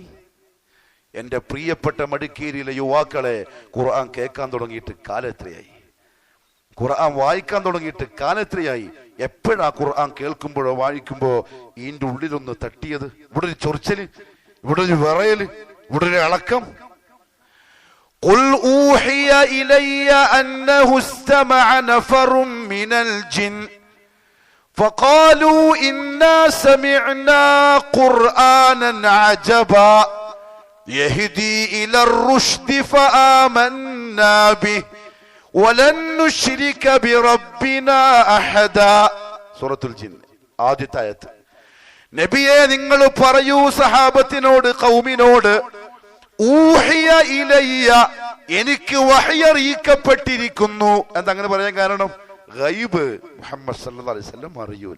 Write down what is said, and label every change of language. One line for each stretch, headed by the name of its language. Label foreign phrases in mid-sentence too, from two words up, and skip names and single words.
Malayalam: എൻ്റെ പ്രിയപ്പെട്ട മടിക്കേരിയിലെ യുവാക്കളെ, ഖുർആൻ കേൾക്കാൻ തുടങ്ങിയിട്ട് കാലം എത്രയായി? ഖുർആൻ വായിക്കാൻ തുടങ്ങിയിട്ട് കാലം എത്രയായി? എപ്പോഴാ ഖുർആൻ കേൾക്കുമ്പോഴോ വായിക്കുമ്പോ ഇതിൻ്റെ ഉള്ളിലൊന്ന് തട്ടിയത്? ഇവിടെ ഒരു ചൊറിച്ചല്, ഇവിടെ ഒരു വിറയല്, ഇവിടെ ഒരു ഇളക്കം.
Arabic: قل أوحي إلي أنه استمع نفر من الجن فقالوا إنا سمعنا قرآنا عجبا يهدي إلى الرشد فآمنا به ولن نشرك بربنا أحدا.
Malayalam: സൂറത്തുൽ ജിൻ ആദ്യത്തെ ആയത്ത്. നബിയെ, നിങ്ങൾ പറയൂ സഹാബത്തിനോട്, ഖൗമിനോട്,
Arabic: أوحي إلي,
Malayalam: എനിക്ക് വഹ്യ് അറിയിക്കപ്പെട്ടിരിക്കുന്നു. എന്താ അങ്ങനെ പറയാൻ കാരണം? ഗൈബ് മുഹമ്മദ്
Arabic: صلى الله عليه وسلم
Malayalam: അറിയൂല.